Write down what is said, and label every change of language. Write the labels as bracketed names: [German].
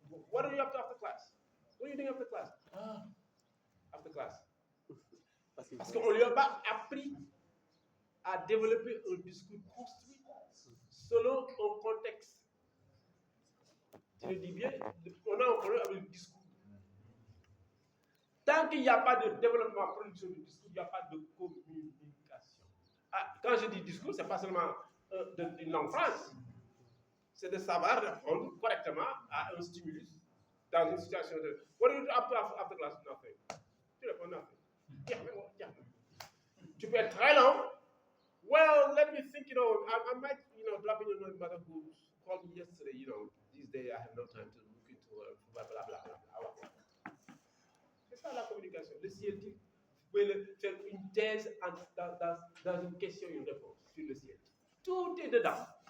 [English] What are you up to after class? What are you doing after class? After class. [French] Parce qu'on ne lui a pas appris à développer un discours construit selon un contexte. Tu le dis bien, on a un problème avec le discours. Tant qu'il n'y a pas de développement, production du discours, il n'y a pas de communication. Quand je dis discours, ce n'est pas seulement une langue phrase. C'est de savoir répondre correctement à un stimulus dans une situation de [English] what do you do after class? Nothing. [French] Tu réponds [English] nothing. Yeah. [French] Tu peux être très long. [English] Well, let me think, I might, drop in your mother who called me yesterday, these days I have no time to look into blah, blah, blah, blah. [French] C'est ça la communication. Le CLT, vous pouvez faire une thèse dans une question et une réponse sur le CLT. Tout est dedans.